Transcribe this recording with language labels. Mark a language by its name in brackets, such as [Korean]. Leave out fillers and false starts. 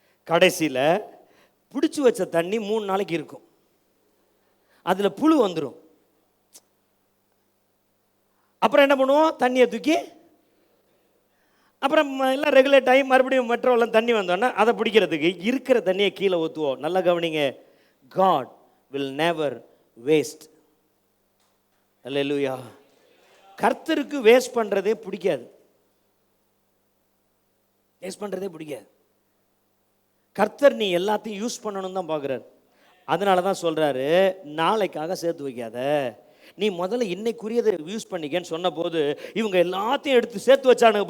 [Tamil] கடைசியில் பிடிச்சி வச்ச தண்ணி 3 நாளைக்கு இருக்கும், அதில் புழு வந்துடும். அப்புறம் என்ன பண்ணுவோம்? தண்ணியை தூக்கி அப்புறம் எல்லாம் ரெகுலேட் ஆகி மறுபடியும் மெட்ரோவில் தண்ணி வந்தோன்னா அதை பிடிக்கிறதுக்கு இருக்கிற தண்ணியை கீழே ஊற்றுவோம். நல்லா கவனிங்க, [English] God will never waste. [Tamil] அல்லேலூயா. கர்த்தருக்கு வேஸ்ட் பண்ணுறதே பிடிக்காது, வேஸ்ட் பண்ணுறதே பிடிக்காது. கர்த்தர் நீ எல்லாத்தையும் யூஸ் பண்ணணும் தான் பார்க்குறாரு. அதனால தான் சொல்கிறாரு, நாளைக்காக சேர்த்து வைக்காத, நீ முதல்ல இன்னைக்குரியதை யூஸ் பண்ணிக்கன்னு சொன்ன போது இவங்க எல்லாத்தையும் எடுத்து சேர்த்து வச்சானுங்க.